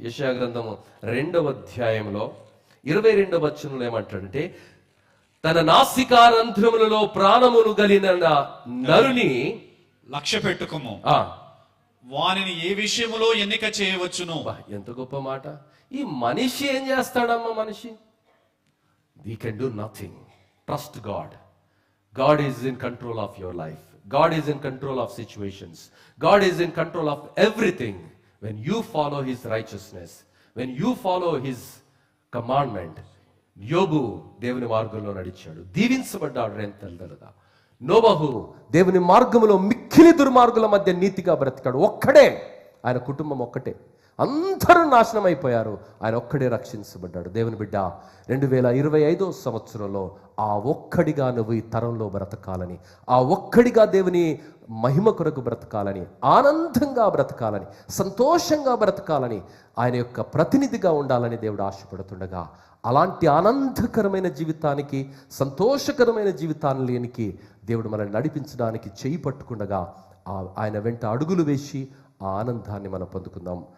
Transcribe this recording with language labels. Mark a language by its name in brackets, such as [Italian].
[Telugu] యెషయా గ్రంథము 2వ అధ్యాయంలో 22వ వచనంలో ఏమంటాడంటే, తన నాసికారంధ్రములలో ప్రాణమును కలిగిన నరుని లక్ష్య పెట్టుకోము, వానిని ఏ విషయములో ఎన్నిక చేయవచ్చును. ఎంత గొప్ప మాట! ఈ మనిషి ఏం చేస్తాడమ్మా? మనిషి [English] we can do nothing. Trust God. God is in control of your life. God is in control of situations. God is in control of everything. When you follow His righteousness, when you follow His commandment. [Telugu] యోబు దేవుని మార్గంలో నడిచాడు, దీవించబడ్డాడు రెంతలుగా. నోబహు దేవుని మార్గంలో మిక్కిలి దుర్మార్గుల మధ్య నీతిగా బ్రతికాడు. ఒక్కడే, ఆయన కుటుంబం ఒక్కటే, అందరూ నాశనం అయిపోయారు, ఆయన ఒక్కడే రక్షించబడ్డాడు. దేవుని బిడ్డ, 2025 సంవత్సరంలో ఆ ఒక్కడిగా నువ్వు ఈ తరంలో బ్రతకాలని, ఆ ఒక్కడిగా దేవుని మహిమ కొరకు బ్రతకాలని, ఆనందంగా బ్రతకాలని, సంతోషంగా బ్రతకాలని, ఆయన యొక్క ప్రతినిధిగా ఉండాలని దేవుడు ఆశపడుతుండగా, అలాంటి ఆనందకరమైన జీవితానికి, సంతోషకరమైన జీవితానికి దేవుడు మనల్ని నడిపించడానికి చేయి పట్టుకుండగా ఆయన వెంట అడుగులు వేసి ఆ ఆనందాన్ని మనం పొందుకుందాం.